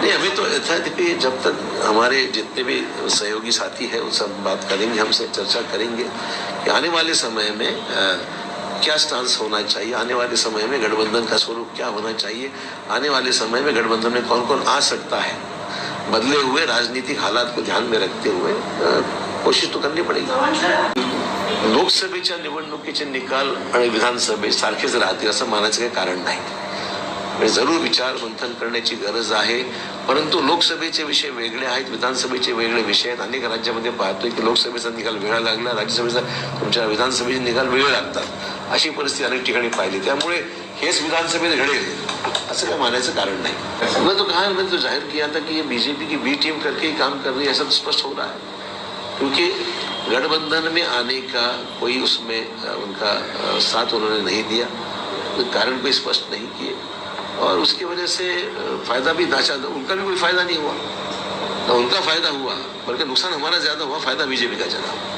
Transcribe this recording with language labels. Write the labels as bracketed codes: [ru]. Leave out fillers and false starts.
[hi] नहीं, अभी तो ऐसा है कि जब तक हमारे जितने भी सहयोगी साथी हैं उनसे बात करेंगे, हमसे चर्चा करेंगे कि आने वाले समय में क्या स्टांस होना चाहिए, आने वाले समय में गठबंधन का स्वरूप क्या होना चाहिए, आने वाले समय में गठबंधन में कौन कौन आ सकता है. बदले हुए राजनीतिक हालात को ध्यान में रखते हुए कोशिश तो करनी पडेगी. [mr] लोकसभेच्या निवडणुकीचे निकाल आणि विधानसभे सारखेच राहतील असं मानायचं काही कारण नाही. म्हणजे जरूर विचार मंथन करण्याची गरज आहे, परंतु लोकसभेचे विषय वेगळे आहेत, विधानसभेचे वेगळे विषय आहेत. अनेक राज्यामध्ये पाहतोय की लोकसभेचा निकाल वेगळा लागला, राज्यसभेचा, तुमच्या विधानसभेचे निकाल वेगळे लागतात. अशी परिस्थिती अनेक ठिकाणी पाहिली. त्यामुळे हेच विधानसभेत घडेल असं काय मानायचं कारण नाही. [hi] मैं तो कहा, मैंने तो जाहिर किया था कि ये बीजेपी की बी टीम करके ही काम कर रही है, ऐसा तो स्पष्ट हो रहा है. क्योंकि गठबंधन में आने का कोई उसमें उनका साथ उन्होंने नहीं दिया, कारण कोई स्पष्ट नहीं किए और उसकी वजह से फायदा भी दाचा, उनका भी कोई फायदा नहीं हुआ, ना उनका फायदा हुआ, बल्कि नुकसान हमारा ज्यादा हुआ, फायदा बीजेपी का ज्यादा.